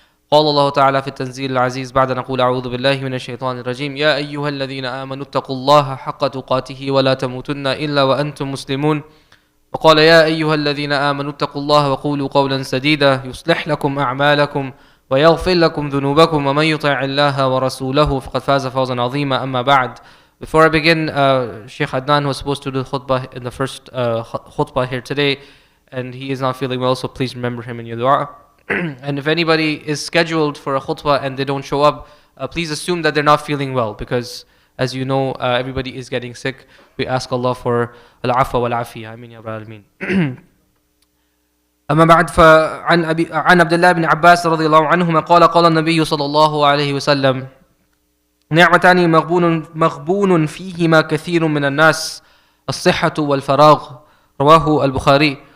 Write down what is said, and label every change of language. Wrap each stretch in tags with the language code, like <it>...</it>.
<ar>قال الله تعالى في التنزيل العزيز بعد أن نقول أعوذ بالله من الشيطان الرجيم: يا أيها الذين آمنوا اتقوا الله حق تقاته ولا تموتن إلا وأنتم مسلمون. وقال: يا أيها الذين آمنوا اتقوا الله وقولوا قولا سديدا يصلح لكم أعمالكم ويغفر لكم ذنوبكم ومن يطع الله ورسوله فقد فاز فوزا عظيما. أما بعد.</ar> <en>Before I begin, Sheikh Adnan was supposed to do the khutbah in the first khutbah here today, and he is not feeling well, so please remember him in your dua. And if anybody is scheduled for a khutbah and they don't show up, please assume that they're not feeling well, because as you know, everybody is getting sick. We ask Allah for al-afwa wal-afiyah. Amin ya rabbal alamin.</en> <ar>أما بعد، عن عبد الله بن عباس رضي الله عنهما قال النبي صلى الله عليه وسلم: نعمتان مغبون فيهما كثير من الناس، الصحة والفراغ. رواه البخاري.</ar>